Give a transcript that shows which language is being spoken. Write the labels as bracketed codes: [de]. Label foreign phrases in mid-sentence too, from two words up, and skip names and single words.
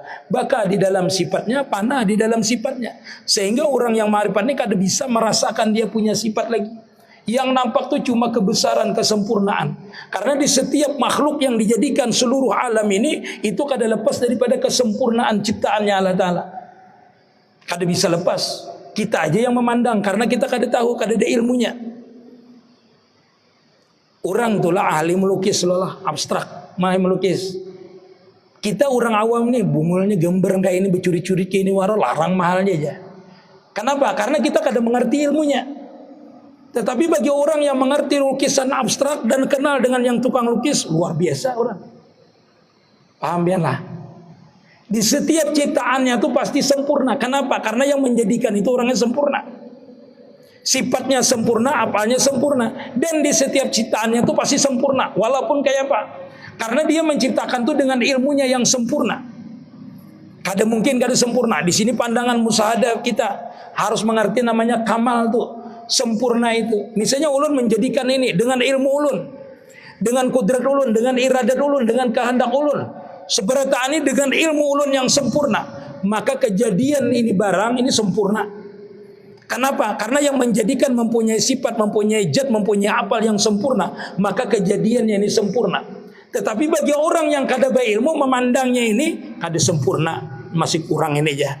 [bjn] Baka di dalam sifatnya, panah di dalam sifatnya. Sehingga orang yang ma'rifat ini kada bisa merasakan dia punya sifat lagi. Yang nampak tuh cuma kebesaran, kesempurnaan. Karena di setiap makhluk yang dijadikan seluruh alam ini, itu kada lepas daripada kesempurnaan ciptaannya Allah Ta'ala. Kada bisa lepas. Kita aja yang memandang, karena kita kada tahu, kada ada ilmunya. Orang itulah ahli melukis lah, abstrak, mahir melukis. Kita orang awam nih, bungulnya gambar kayak ini, bercuri-curi kayak ini, waro larang mahalnya aja. Kenapa? Karena kita kada mengerti ilmunya. Tetapi bagi orang yang mengerti lukisan abstrak dan kenal dengan yang tukang lukis, luar biasa orang. Paham biarlah. Di setiap ciptaannya itu pasti sempurna. Kenapa? Karena yang menjadikan itu orangnya sempurna. Sifatnya sempurna, apanya sempurna. Dan di setiap ciptaannya itu pasti sempurna. Walaupun kayak apa? Karena dia menciptakan itu dengan ilmunya yang sempurna. Kada mungkin kada sempurna. Di sini pandangan musahadah kita harus mengerti namanya kamal tuh. Sempurna itu. Misalnya ulun menjadikan ini dengan ilmu ulun, dengan kudrat ulun, dengan iradat ulun, dengan kehendak ulun. Seberata ini dengan ilmu ulun yang sempurna, maka kejadian ini barang ini sempurna. Kenapa? Karena yang menjadikan mempunyai sifat, mempunyai zat, mempunyai apal yang sempurna, maka kejadiannya ini sempurna. Tetapi bagi orang yang kada berilmu memandangnya ini kada sempurna, masih kurang ini aja.